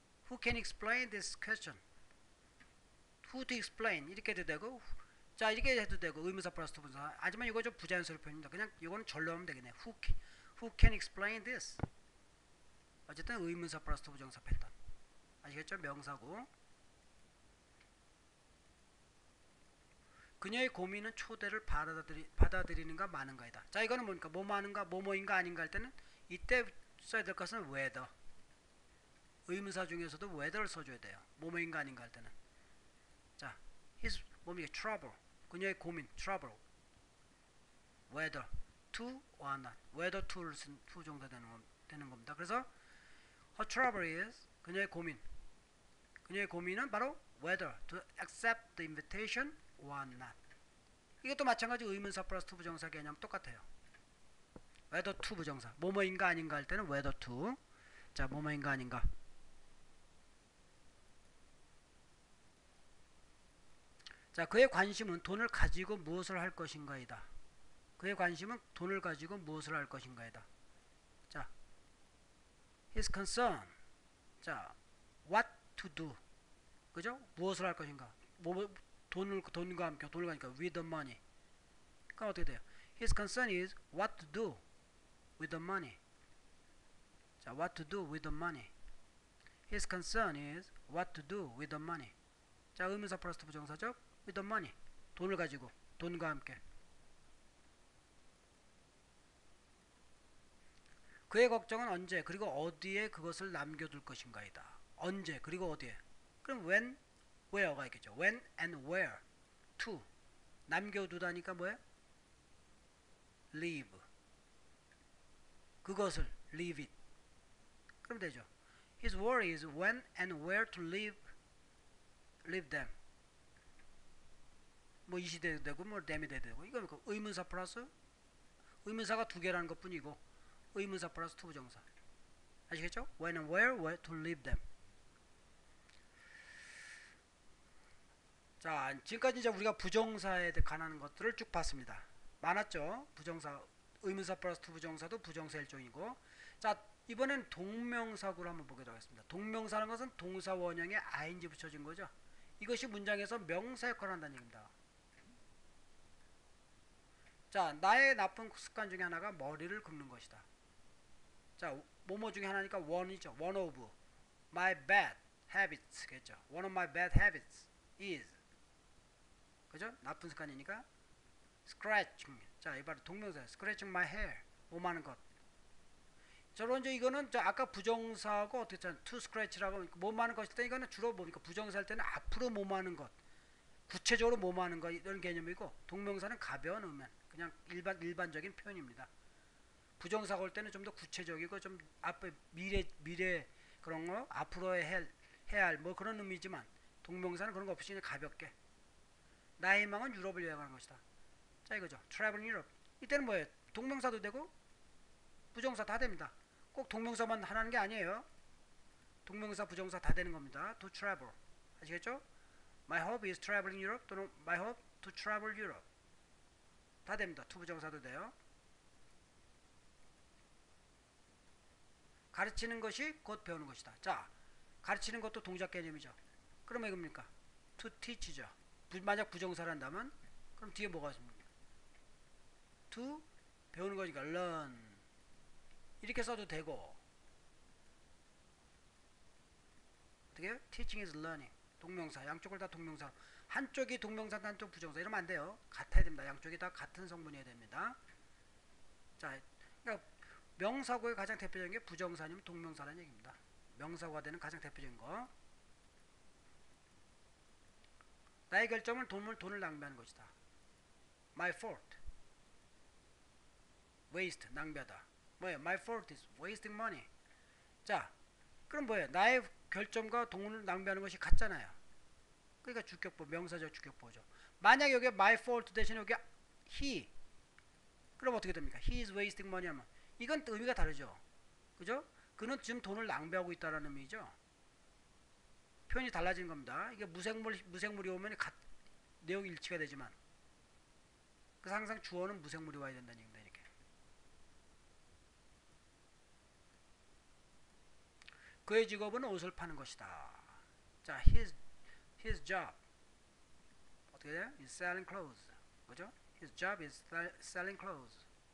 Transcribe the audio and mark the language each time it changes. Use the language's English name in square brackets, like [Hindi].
[English] Who can explain this question? Who to explain [Korean] 이렇게 해도 되고 자 이렇게 해도 되고 의문사 플러스 투부정사. 하지만 이거 좀 부자연스러운 표현입니다. 그냥 이거는 절로 하면 되겠네. [English] Who can explain this? [Korean] 어쨌든 의문사 플러스 투부정사 패턴. 아시겠죠? 명사고. 그녀의 고민은 초대를 받아들이는가 마는가이다. 자 이거는 뭡니까? 뭐마는가 뭐뭐인가 아닌가 할 때는 이때 써야 될 것은 whether. 의문사 중에서도 whether를 써줘야 돼요. 뭐뭐인가 아닌가 할 때는. 자, his 뭡니까? trouble. 그녀의 고민 [English] trouble. whether to or not. [Korean] whether to를 쓴 to 정도 되는 겁니다. 그래서 [English] her trouble is [Korean] 그녀의 고민. 그녀의 고민은 바로 [English] whether to accept the invitation or not. [Korean] 이것도 마찬가지 의문사 플러스 to 부정사 개념 똑같아요. [English] whether to [Korean] 부정사. 뭐뭐인가 아닌가 할 때는 whether to. 자, 뭐뭐인가 아닌가. 자, 그의 관심은 돈을 가지고 무엇을 할 것인가이다. 그의 관심은 돈을 가지고 무엇을 할 것인가이다. 자, [English] his concern. [Korean] 자, [English] what to do. [Korean] 그죠? 무엇을 할 것인가. 돈과 함께 돈을 가니까 [English] with the money. [Korean] 그럼 어떻게 돼요? [English] His concern is what to do with the money. 자, what to do with the money. His concern is what to do with the money. [Korean] 자, 의문사 플러스 부정사죠? [English] with the money. [Korean] 돈을 가지고 돈과 함께. 그의 걱정은 언제 그리고 어디에 그것을 남겨둘 것인가이다. 언제 그리고 어디에. 그럼 when, where가 있겠죠. [English] when and where to. [Korean] 남겨두다니까 뭐예요? [English] leave. [Korean] 그것을 [English] leave it. [Korean] 그럼 되죠. [English] His worry is when and where to leave them. [Korean] 뭐 이 시대도 되고 뭐 them이 돼도 되고 이거 의문사 플러스 의문사가 두 개라는 것 뿐이고 의문사 플러스 투부정사. 아시겠죠? [English] when and where to leave them. [Korean] 자, 지금까지 이제 우리가 부정사에 관한 것들을 쭉 봤습니다. 많았죠? 부정사, 의문사 플러스 투부정사도 부정사 일종이고. 자, 이번엔 동명사구를 한번 보도록 하겠습니다. 동명사라는 것은 동사 원형에 ing 붙여진 거죠. 이것이 문장에서 명사 역할을 한다는 얘기입니다. 자, 나의 나쁜 습관 중에 하나가 머리를 긁는 것이다. 자, 뭐뭐 중에 하나니까 one이죠. [English] one of my bad habits겠죠. one of my bad habits is. [Korean] 그죠? 나쁜 습관이니까 scratching. 자, 이 바로 동명사예요. [English] scratching my hair. [Korean] 몸하는 것. 저런 이제 이거는 저 아까 부정사하고 어떻게 했잖아요. [English] to scratch [Korean] 라고 몸하는 것일 때 이거는 주로 뭡니까? 부정사일 때는 앞으로 몸하는 것. 구체적으로 몸하는 것 이런 개념이고 동명사는 가벼운 의미만 그냥 일반적인 표현입니다. 부정사가 올 때는 좀 더 구체적이고 좀 앞에 미래 그런 거 앞으로 해야 할 뭐 그런 의미지만 동명사는 그런 거 없이 그냥 가볍게 나의 희망은 유럽을 여행하는 것이다. 자 이거죠. [English] travel in Europe. [Korean] 이때는 뭐예요? 동명사도 되고 부정사 다 됩니다. 꼭 동명사만 하라는 게 아니에요. 동명사 부정사 다 되는 겁니다. [English] to travel. [Korean] 아시겠죠? [English] My hope is traveling Europe [Korean] 또는 [English] my hope to travel Europe. [Korean] 다 됩니다. to 부정사도 돼요. 가르치는 것이 곧 배우는 것이다. 자, 가르치는 것도 동작 개념이죠. 그러면 이겁니까? to teach죠. 만약 부정사를 한다면 그럼 뒤에 뭐가 있습니까? to 배우는 거니까 learn 이렇게 써도 되고 어떻게 해요? [English] teaching is learning [Korean] 동명사 양쪽을 다 동명사 한쪽이 동명사 한쪽 부정사 이러면 안 돼요. 같아야 됩니다. 양쪽이 다 같은 성분이어야 됩니다. 자, 그러니까 명사구의 가장 대표적인 게 부정사 아니면 동명사라는 얘기입니다. 명사구가 되는 가장 대표적인 거 나의 결정은 돈을 낭비하는 것이다. [English] My fault waste [Korean] 낭비하다. 뭐예요? [English] My fault is wasting money. [Korean] 자, 그럼 뭐예요? 나의 결정과 돈을 낭비하는 것이 같잖아요. 그러니까 주격보, 명사적 주격보죠. 만약 여기 my fault 대신에 여기 he, 그럼 어떻게 됩니까? [English] He is wasting money [Korean] 하면 이건 의미가 다르죠. 그죠? 그는 지금 돈을 낭비하고 있다라는 의미죠. 표현이 달라지는 겁니다. 이게 무생물이 오면 내용이 일치가 되지만 그래서 항상 주어는 무생물이 와야 된다는 얘기입니다. 이렇게. 그의 직업은 옷을 파는 것이다. 자, [English] his job [Korean] 어떻게 돼요? [English] is selling clothes. [Korean] 그죠? [English] His job is selling clothes.